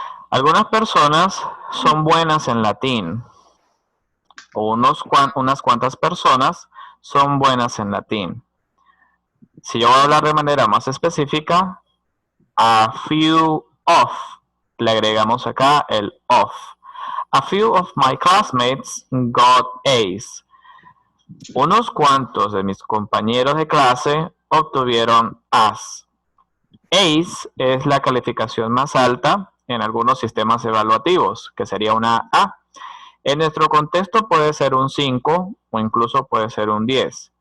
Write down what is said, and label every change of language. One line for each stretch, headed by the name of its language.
Spanish: Algunas personas son buenas en latín. O unas cuantas personas son buenas en latín. Si yo voy a hablar de manera más específica, a few of, le agregamos acá el of.
English: A few of my classmates got A's.
Spanish: Unos cuantos de mis compañeros de clase obtuvieron A's. A's es la calificación más alta en algunos sistemas evaluativos, que sería una A. En nuestro contexto puede ser un 5 o incluso puede ser un 10.